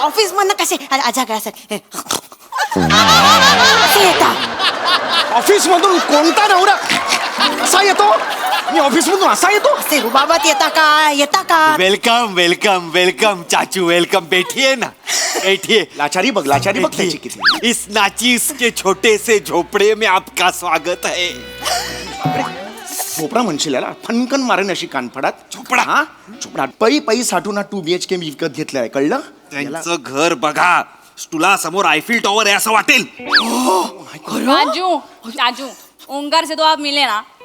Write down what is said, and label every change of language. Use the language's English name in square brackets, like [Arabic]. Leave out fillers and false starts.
[Marathi] Office मधनं कसे आजा काय सर कसे येता. ऑफिस मधून कोणता नवरा कसा येतो. मी ऑफिस मधून असा येतो. असे रुबाबात येता का. [English] Welcome welcome welcome चाचू welcome. [Hindi] बैठिए ना बैठिए. [Marathi] लाचारी बघ त्याची किती. [Hindi] इस नाचीस के छोटे से झोपड़े में आपका स्वागत है. [Marathi] झोपडा म्हणशील याला फनकन मारेन अशी कानफडात. झोपडा? हा झोपडा पै साठून 2 BHK मी विकत घेतलाय कळलं. त्यांचं घर बघा. तुला समोर आयफिल टॉवर आहे असं वाटेल. [Hindi] चाचू चाचू ओंकार से तो आप मिले ना.